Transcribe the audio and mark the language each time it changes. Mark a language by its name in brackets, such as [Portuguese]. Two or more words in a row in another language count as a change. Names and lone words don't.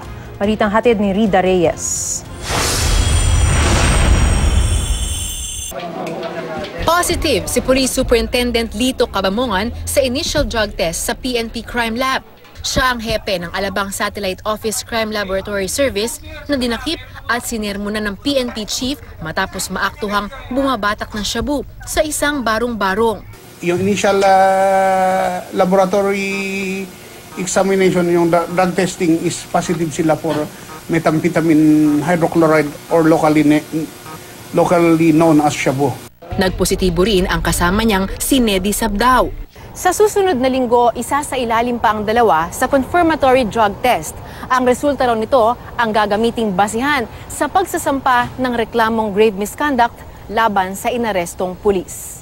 [Filipino] Balitang hatid ni Rida Reyes. Positive si Police Superintendent Lito Cabamongan sa [English] initial drug test [Filipino] sa PNP Crime Lab. Siya ang hepe ng Alabang Satellite Office Crime Laboratory Service na dinakip at sinermonan ng PNP Chief matapos maaktuhang bumabatak ng shabu sa isang barong-barong. [English] Yung initial laboratory examination, yung drug testing is positive sila for methamphetamine hydrochloride or locally known as shabu. [Filipino] Nagpositibo rin ang kasama niyang si Nedy Sabdao. Sa susunod na linggo, isasailalim pa ang dalawa sa [English] confirmatory drug test. [Filipino] Ang resulta raw nito ang gagamiting basihan sa pagsasampa ng reklamong [English] grave misconduct [Filipino] laban sa inarestong pulis.